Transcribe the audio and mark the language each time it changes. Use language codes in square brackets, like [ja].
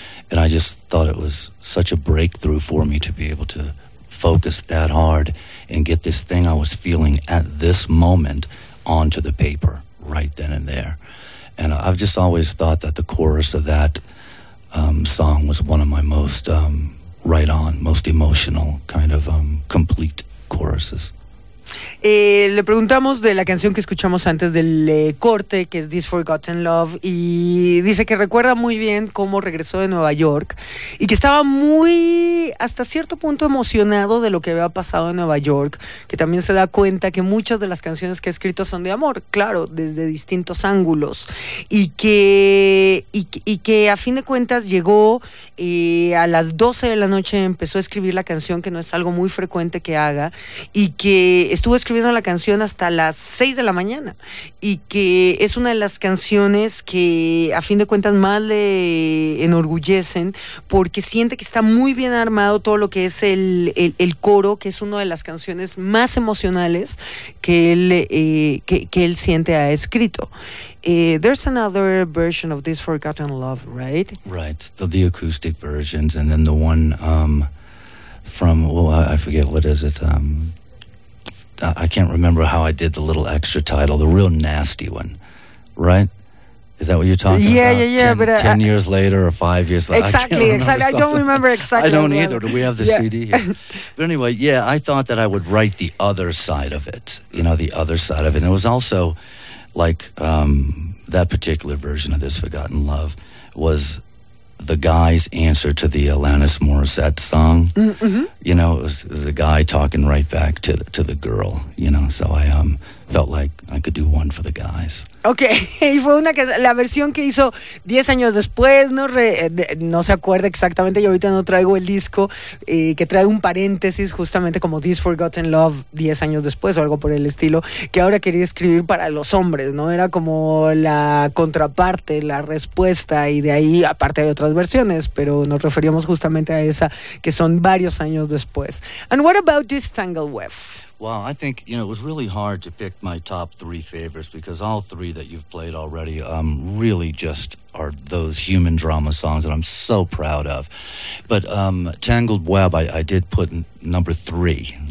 [en] And I just thought it was such a breakthrough for me to be able to focus that hard and get this thing I was feeling at this moment onto the paper right then and there. And I've just always thought that the chorus of that song was one of my most right on, most emotional kind of complete choruses. [es] Le preguntamos de la canción que escuchamos antes del corte, que es This Forgotten Love, y dice que recuerda muy bien cómo regresó de Nueva York y que estaba muy, hasta cierto punto, emocionado de lo que había pasado en Nueva York, que también se da cuenta que muchas de las canciones que ha escrito son de amor, claro, desde distintos ángulos, y que a fin de cuentas llegó a las 12 de la noche, empezó a escribir la canción, que no es algo muy frecuente que haga, y que estuvo escribiendo la canción hasta las 6 de la mañana, y que es una de las canciones que a fin de cuentas más le enorgullecen, porque siente que está muy bien armado todo lo que es el coro, que es una de las canciones más emocionales que él siente ha escrito. [en] There's another version of This Forgotten Love, right? Right, the acoustic versions, and then the one from, I forget, what is it? I can't remember how I did the little extra title, the real nasty one, right? Is that what you're talking about? Ten years later or 5 years later? Exactly. I don't remember exactly. I don't either. Do we have the CD here? But anyway, yeah, I thought that I would write the other side of it, you know, the other side of it. And it was also like that particular version of This Forgotten Love was the guy's answer to the Alanis Morissette song. Mm-hmm. You know, it was the guy talking right back to the girl, you know, so I felt like I could do one for the guys. [es] Okay, y fue una la versión que hizo 10 años después, no se acuerda exactamente, y ahorita no traigo el disco, que trae un paréntesis justamente como This Forgotten Love 10 años después o algo por el estilo, que ahora quería escribir para los hombres, ¿no? Era como la contraparte, la respuesta, y de ahí, aparte hay otras versiones, pero nos referíamos justamente a esa que son varios años después. [en] And what about this tangled web? Well, I think, you know, it was really hard to pick my top three favorites because all three that you've played already really just are those human drama songs that I'm so proud of. But Tangled Web, I did put number three.